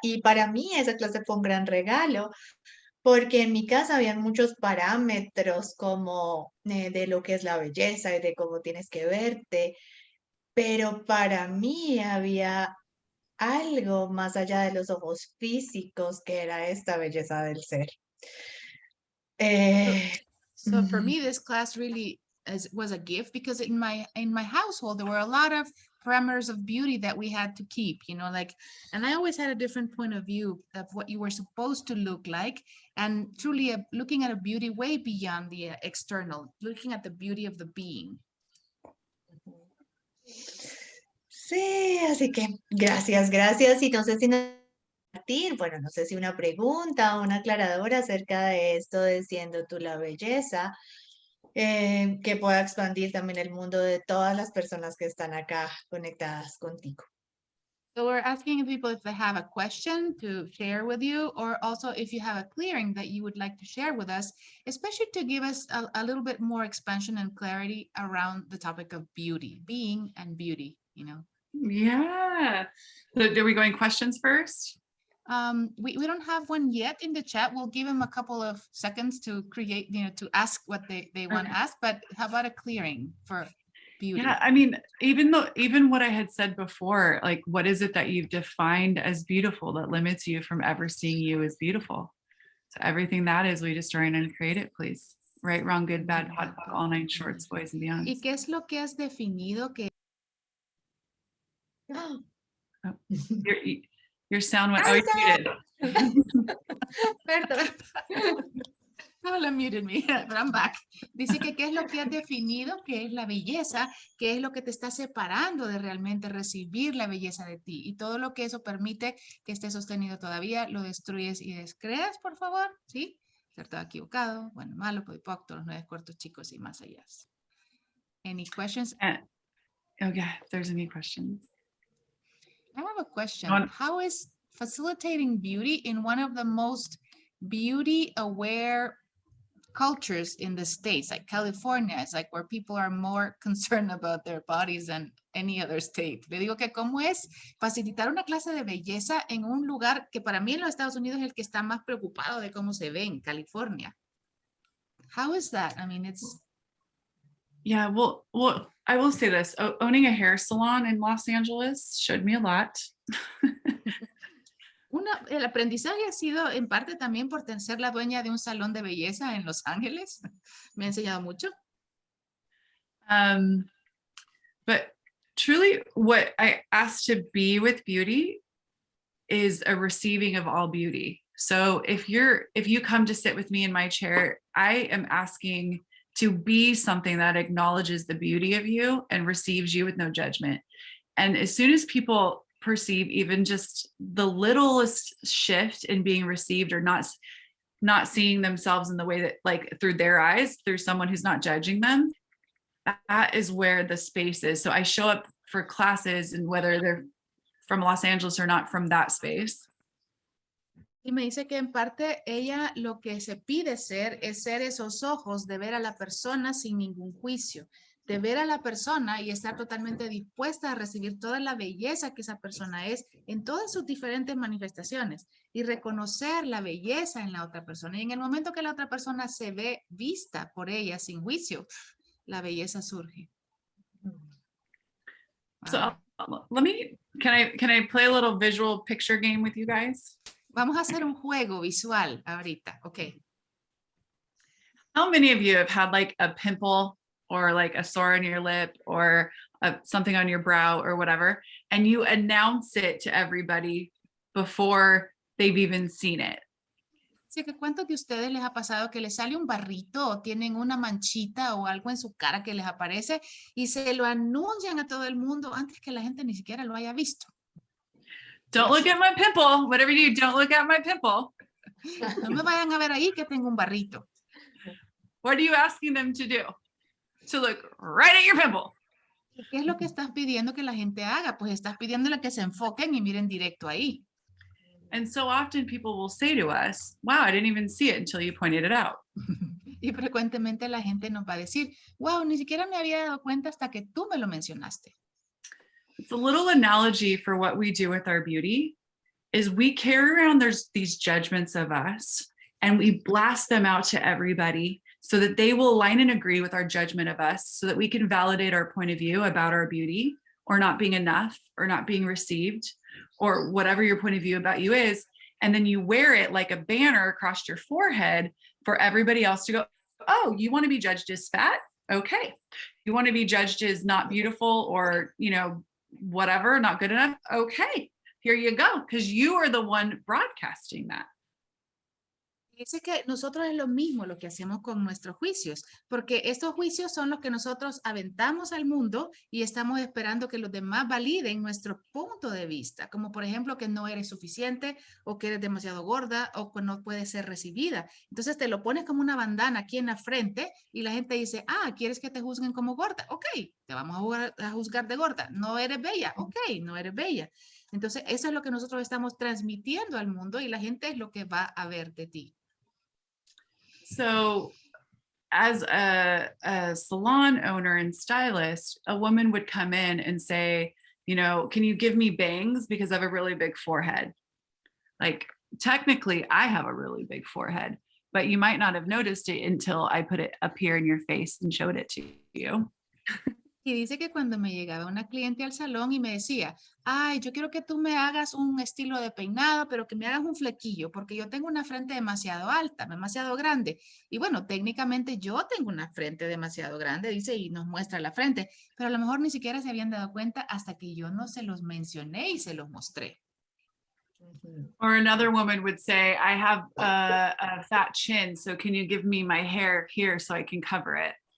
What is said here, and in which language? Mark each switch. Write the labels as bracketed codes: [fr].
[es] Y para mí esa clase fue un gran regalo, porque en mi casa habían muchos parámetros como de lo que es la belleza y de cómo tienes que verte, pero para mí había algo más allá de los ojos físicos que era esta belleza del ser. [en] So for me, this class really was a gift, because in my household, there were a lot of parameters of beauty that we had to keep, you know, like, and I always had a different point of view of what you were supposed to look like, and truly looking at a beauty way beyond the external, looking at the beauty of the being. [es] Sí, así que gracias. Y no sé si bueno, no sé si una pregunta o una aclaradora acerca de esto de siendo tú la belleza, que pueda expandir también el mundo de todas las personas que están acá conectadas contigo. [en] So we're asking people if they have a question to share with you, or also if you have a clearing that you would like to share with us, especially to give us a little bit more expansion and clarity around the topic of beauty, being and beauty, you know. Yeah. So are we going questions first? We don't have one yet in the chat. We'll give them a couple of seconds to create, you know, to ask what they want to ask, but how about a clearing for beauty? Yeah, I mean, even what I had said before, like, what is it that you've defined as beautiful that limits you from ever seeing you as beautiful? So everything that is, we destroy and uncreate it, please. Right, wrong, good, bad, hot, all nine shorts, boys and beyonds. [es] ¿Y qué es lo que has definido que? [en] Oh, your sound went, oh, you muted. [es] Perdón. [en] Paula muted me, but I'm back. [es] Dice que qué es lo que has definido que es la belleza, qué es lo que te está separando de realmente recibir la belleza de ti, y todo lo que eso permite que esté sostenido todavía, lo destruyes y descreas, por favor, ¿sí? Cierto, equivocado, bueno, malo, podipocto, los 9 cuartos chicos y más allá. [en] Any questions? Oh yeah, if there's any questions. I have a question. How is facilitating beauty in one of the most beauty-aware cultures in the States, like California, it's like where people are more concerned about their bodies than any other state? [es] Le digo que cómo es facilitar una clase de belleza en un lugar que para mí en los Estados Unidos es el que está más preocupado de cómo se ve, en California. [en] How is that? I mean, it's... Yeah, well, I will say this, owning a hair salon in Los Angeles showed me a lot. [es] El aprendizaje ha sido en parte también por ser la dueña de un salón de belleza en Los Ángeles. Me ha enseñado mucho. [en] But truly what I asked to be with beauty is a receiving of all beauty. So if you come to sit with me in my chair, I am asking to be something that acknowledges the beauty of you and receives you with no judgment. And as soon as people perceive even just the littlest shift in being received, or not seeing themselves in the way that, like, through their eyes, through someone who's not judging them, that is where the space is. So I show up for classes, and whether they're from Los Angeles or not, from that space. [es] Y me dice que en parte ella lo que se pide ser es ser esos ojos de ver a la persona sin ningún juicio, de ver a la persona y estar totalmente dispuesta a recibir toda la belleza que esa persona es en todas sus diferentes manifestaciones, y reconocer la belleza en la otra persona. Y en el momento que la otra persona se ve vista por ella sin juicio, la belleza surge. [en] So can I play a little visual picture game with you guys? [es] Vamos a hacer un juego visual ahorita, ok. [en] How many of you have had like a pimple or like a sore on your lip or something on your brow or whatever, and you announce it to everybody before they've even seen it? [es] Así que ¿cuántos de ustedes les ha pasado que les sale un barrito o tienen una manchita o algo en su cara que les aparece y se lo anuncian a todo el mundo antes que la gente ni siquiera lo haya visto? [en] Don't look at my pimple. Whatever you do, don't look at my pimple. [es] No me vayan a ver ahí que tengo un barrito. [en] What are you asking them to do? To look right at your pimple. [es] ¿Qué es lo que estás pidiendo que la gente haga? Pues estás pidiéndole que se enfoquen y miren directo ahí. [en] And so often people will say to us, wow, I didn't even see it until you pointed it out. [es] Y frecuentemente la gente nos va a decir, wow, ni siquiera me había dado cuenta hasta que tú me lo mencionaste. [en] It's a little analogy for what we do with our beauty is we carry around these judgments of us and we blast them out to everybody so that they will align and agree with our judgment of us so that we can validate our point of view about our beauty or not being enough or not being received or whatever your point of view about you is. And then you wear it like a banner across your forehead for everybody else to go, oh, you want to be judged as fat? Okay. You want to be judged as not beautiful or, you know, whatever, not good enough? Okay, here you go, because you are the one broadcasting that. [es] Dice que nosotros es lo mismo lo que hacemos con nuestros juicios, porque estos juicios son los que nosotros aventamos al mundo y estamos esperando que los demás validen nuestro punto de vista, como por ejemplo que no eres suficiente o que eres demasiado gorda o que no puedes ser recibida. Entonces te lo pones como una bandana aquí en la frente y la gente dice, ah, ¿quieres que te juzguen como gorda? Ok, te vamos a juzgar de gorda. ¿No eres bella? Ok, no eres bella. Entonces eso es lo que nosotros estamos transmitiendo al mundo y la gente es lo que va a ver de ti. [en] So as a salon owner and stylist, a woman would come in and say, you know, can you give me bangs because I have a really big forehead? Like technically I have a really big forehead, but you might not have noticed it until I put it up here in your face and showed it to you. [es] Y dice que cuando me llegaba una cliente al salón y me decía, ay, yo quiero que tú me hagas un estilo de peinado, pero que me hagas un flequillo, porque yo tengo una frente demasiado alta, demasiado grande. Y bueno, técnicamente yo tengo una frente demasiado grande, dice, y nos muestra la frente, pero a lo mejor ni siquiera se habían dado cuenta hasta que yo no se los mencioné y se los mostré. [en] Or another woman would say, I have a fat chin, so can you give me my hair here so I can cover it?